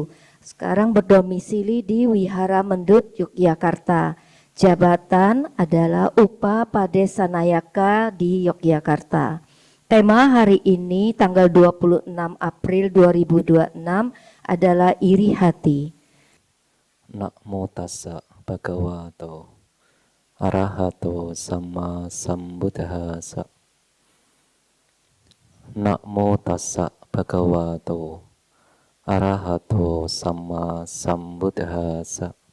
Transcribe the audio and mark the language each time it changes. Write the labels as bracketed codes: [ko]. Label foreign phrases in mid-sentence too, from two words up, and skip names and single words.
[id] Sekarang berdomisili di Wihara Mendut, Yogyakarta. Jabatan adalah Upa Padesanayaka di Yogyakarta. Tema hari ini tanggal 26 April 2026 adalah iri hati. [pi] Namo tassa bhagavato arahato sama sambuddhassa. Namo tassa bhagavato arahato sama sambuddhassa.